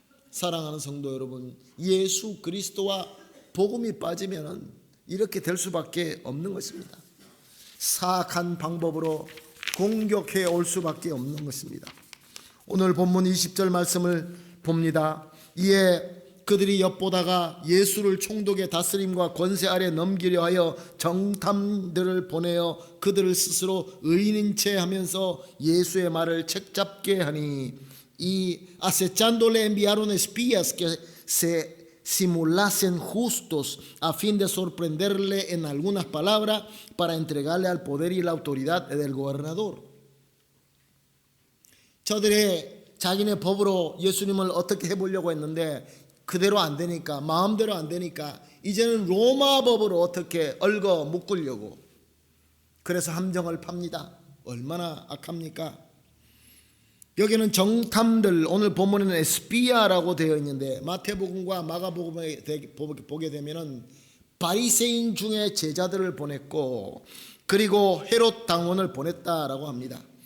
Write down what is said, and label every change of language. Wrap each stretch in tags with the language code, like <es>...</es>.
<ko>사랑하는 성도 여러분, 예수 그리스도와 복음이 빠지면 이렇게 될 수밖에 없는 것입니다. 사악한 방법으로 공격해 올 수밖에 없는 것입니다. 오늘 본문 20절 말씀을 봅니다. 이에 그들이 엿보다가 예수를 총독의 다스림과 권세 아래 넘기려 하여 정탐들을 보내어 그들을 스스로 의인인 채 하면서 예수의 말을 책잡게 하니,</ko> <es>y acechándole enviaron espías que se simulasen justos a fin de sorprenderle en algunas palabras para entregarle al poder y la autoridad del gobernador.</es> <ko>저들의 자기네 법으로 예수님을 어떻게 해보려고 했는데 그대로 안 되니까, 마음대로 안 되니까 이제는 로마 법으로 어떻게 얽어 묶으려고, 그래서 함정을 팝니다. 얼마나 악합니까? 여기는 정탐들, 오늘 본문에는 에스피아라고 되어 있는데 마태복음과 마가복음에 보게 되면은 바리새인 중에 제자들을 보냈고, 그리고 헤롯 당원을 보냈다라고 합니다.</ko>